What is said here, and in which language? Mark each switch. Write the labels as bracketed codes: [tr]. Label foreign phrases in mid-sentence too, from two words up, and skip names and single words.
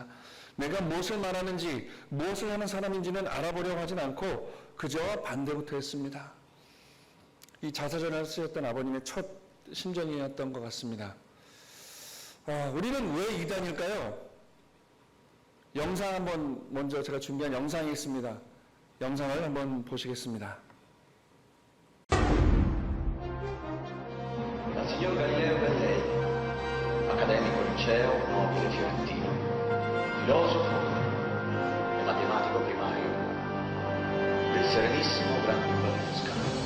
[ko] 내가 무엇을 말하는지 무엇을 하는 사람인지는 알아보려고 하진 않고 그저 반대부터 했습니다. 이 자서전을 쓰셨던 아버님의 첫 심정이었던 것 같습니다. 우리는 왜 이단일까요? 영상 한번 먼저 제가 준비한 영상이 있습니다. 영상을 한번 보시겠습니다. [it] Dal signor Galileo Galilei, accademico liceo nobile fiorentino, filosofo e matematico primario del Serenissimo Gran Duca di Toscana.